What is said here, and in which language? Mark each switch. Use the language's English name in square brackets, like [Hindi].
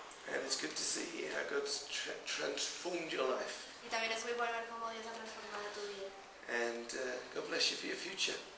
[English] And it's good to see how God's transformed your life. [Spanish] Y también es muy bueno ver cómo Dios ha transformado tu vida. [English] And God bless you for your future.